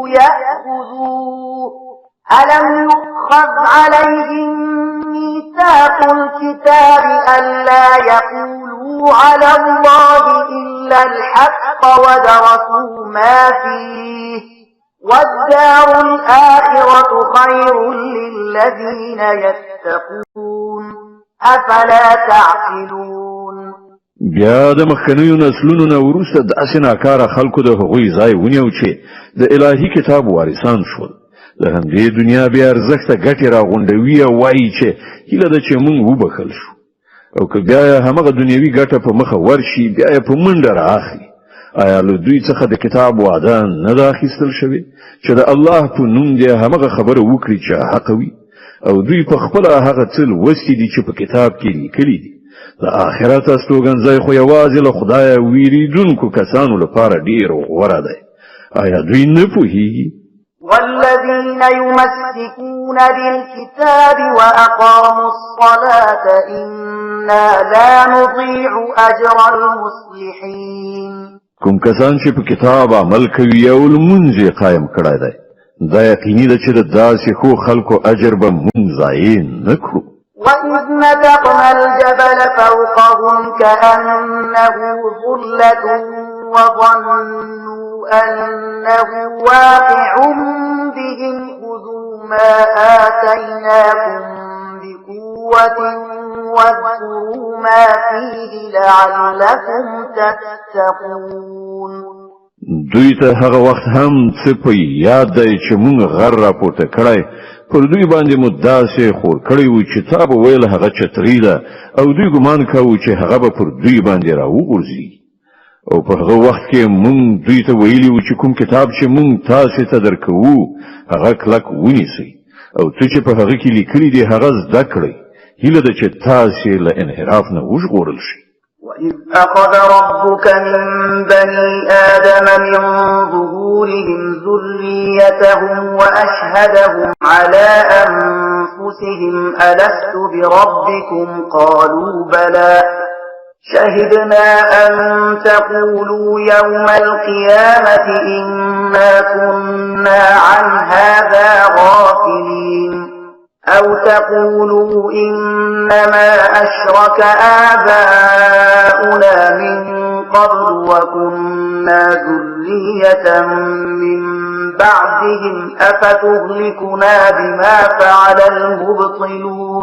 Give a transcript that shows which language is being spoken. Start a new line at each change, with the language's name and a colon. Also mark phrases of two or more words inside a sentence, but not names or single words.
Arabic: يأخذوه ألم يؤخذ عليهم ميثاق الكتاب ألا يقولوا على الله إلا الحق ودرسوا ما فيه والدار الآخرة خير للذين يتقون أفلا تعقلون.
Pashto: بیا د مخکنیو نسلونو نه وروسته داسې ناکاره خلکو د هغوی ځای ونیو چې د الهي کتاب وارثان شول. له همدې دنیا بیا ارزښته ګټې راغونډوي او وایي چې هیله ده چې موږ وبخښل شو، او که بیا همغه دنیوي ګټه په مخه ورشي بیا یې په منډه رااخلي. آیا له دوی څخه د کتاب وعده نه ده اخیستل شوې چې د الله په نوم دې همغه خبره وکړي چې حق وي، او دوی په خپله هغه څه لوستي دي چې په کتاب کې لیکلي دي. د آخرت استوګنځی خو یوازې له خدایه ویریدونکو کسانو لپاره ډېر غوره دی. آیا دوی نه پوهیږي؟
Arabic: والذين يمسكون بالكتاب وأقاموا الصلاة إنا لا نضيع أجر المصلحين.
Pashto: کوم کسان چې په کتاب عمل کوي او لمونځ قائم کړی دی، دا یقیني ده چې د داسې ښو خلکو اجر به موږ ضایع نه کړو.
Arabic: وإذ نتقنا الجبل فوقهم كأنه ظلة وظنوا أنه واقع بهم خذوا ما آتيناكم بقوة واذكروا ما فيه لعلكم تتقون.
Pashto: دوی ته هغه وخت هم څه په یاد دی چې موږ غر راپورته کړی، پر دوی باندې مو داسې خور کړی و چې تا به ویل هغه چتري ده، او دوی ګمان کوو چې هغه به پر دوی باندې راوغورځي. او په هغه وخت کې موږ دوی ته ویلي و چې کوم کتاب چې موږ تاسو ته درکوو هغه کلک ونیسئ، او څه چې په هغه کې لیکلي دي هغه زده کړئ. هیله ده چې تاسو له انحراف نه وژغورل شئ.
Arabic: وإذ أخذ ربك من بني آدم من ظهورهم ذريتهم وأشهدهم على أنفسهم ألست بربكم قالوا بلى شهدنا أن تقولوا يوم القيامة إنا كنا عن هذا غافلين أو تقولوا إنما أشرك آباؤنا من قبل وكنا ذرية من بعدهم أفتهلكنا بما فعل المبطلون.